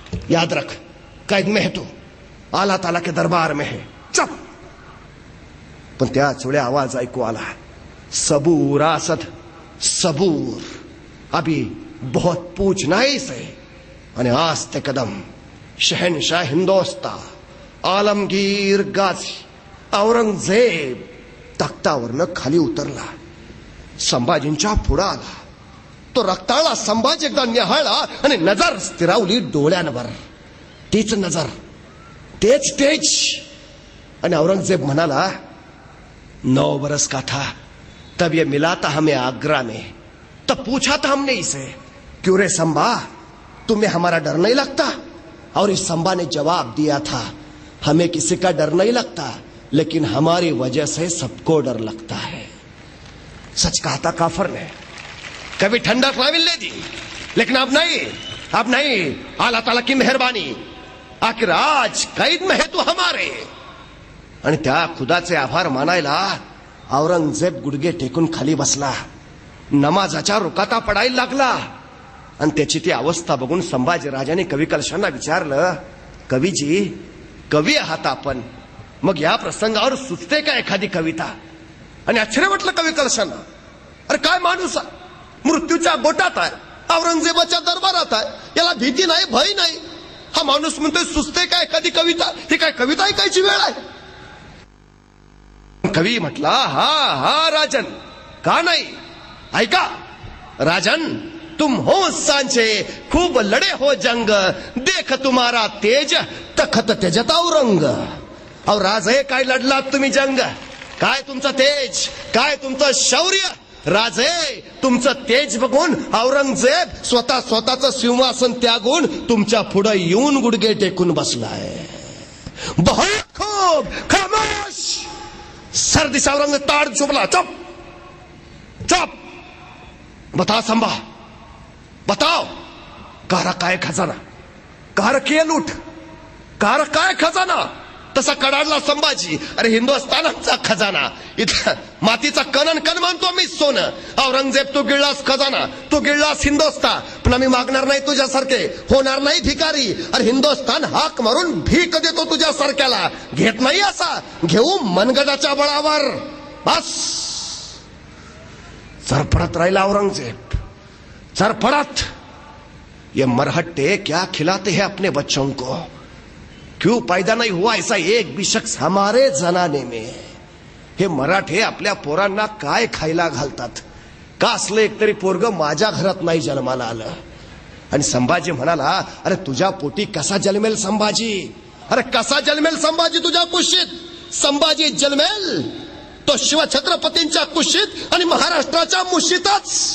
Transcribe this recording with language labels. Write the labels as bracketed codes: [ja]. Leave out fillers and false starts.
[hi] याद रख कैद में है तू, आला ताला के दरबार में है, चुप. [mr] पण त्याच वेळी आवाज ऐकू आला, [hi] सबूर असद सबूर, अभी बहुत पूछना है इसे. [mr] आणि आज ते कदम शहनशाह हिंदोस्ता आलमगीर गाझी औरंगजेब तख्तावरनं खाली उतरला. संभाजींच्या पुढे आला. तो रक्ताळा संभाजी एकदा निहाळला आणि नजर स्थिरावली डोळ्यांवर. तीच नजर, तेच तेज. आणि औरंगजेब म्हणाला, [hi] 9 बरस का था तब ये मिला था हमें आगरा में. तब पूछा था हमने इसे, क्यों रे संभा तुम्हें हमारा डर नहीं लगता. और इस संभा ने जवाब दिया था, हमें किसी का डर नहीं लगता, लेकिन हमारी वजह से सबको डर लगता है. सच कहा था काफर ने, कभी ठंडक ना मिलने दी, लेकिन अब नहीं, अब नहीं. अल्लाह ताला की मेहरबानी, आखिर आज कैद में है तू हमारे. [mr] आणि त्या खुदाचे आभार मानायला औरंगजेब गुडघे टेकून खाली बसला. नमाजाच्या रुकाता पडायला लागला. आणि त्याची ती अवस्था बघून संभाजी राजाने कवी कलशांना विचारलं, कवीजी कवी आहात आपण, मग या प्रसंगावर सुचते का एखादी कविता. आणि आश्चर्य वाटलं कवी कलशांना, अरे काय माणूस आहे, मृत्यूच्या गोटात आहे, औरंगजेबाच्या दरबारात आहे, याला भीती नाही भय नाही. हा माणूस म्हणतोय सुचते का एखादी कविता. ही काय कविता ऐकायची वेळ आहे. कवी म्हटला, हा हा राजन, का नाही, ऐका राजन, [hi] तुम हो सांचे खूब लढे हो जंग, देख तुम्हारा तेज तखत तेजत औरंग. [mr] अहो राजे काय लढलात तुम्ही जंग, काय तुमचं तेज, काय तुमचं शौर्य. राजे तुमचं तेज बघून औरंगजेब स्वतःचं सिंहासन त्यागून तुमच्या पुढे येऊन गुडघे टेकून बसलाय. [hi] बहुत खूब, खामोश. सर्दिश औरंग ताड़ चुपला, चुप चुप. बता संभा, बताओ कार काय खजाना, कार के लूट, कार काय खजाना. [mr] तसा कडाडला संभाजी, अरे हिंदुस्थान आमचा खजाना, इथं मातीचा कणन कण मानतो मी सोनं. औरंगजेब तू गिळलास खजाना, तू गिळलास हिंदुस्थान, पण आम्ही मागणार नाही तुझ्यासारखे, होणार नाही भिकारी. अरे हिंदुस्थान हाक मारून भीक देतो तुझ्यासारख्याला, घेत नाही असा, घेऊ मनगडाच्या बळावर. बस. सरपडत राहिला औरंगजेब, सरपड़त. [hi] ये मरहट्टे क्या खिलाते हैं अपने बच्चों को, क्यों पैदा नहीं हुआ ऐसा एक भी शख्स हमारे जनाने में. [mr] हे मराठे आपल्या पोरांना काय खायला घालतात, का असलं एकतरी पोरग माझ्या घरात नाही जन्माला आलं. आणि संभाजी म्हणाला, अरे तुझ्या पोटी कसा जन्मेल संभाजी, अरे कसा जन्मेल संभाजी तुझ्या कुशीत. संभाजी जन्मेल तो शिवछत्रपतींच्या कुशीत आणि महाराष्ट्राच्या मुशीतच.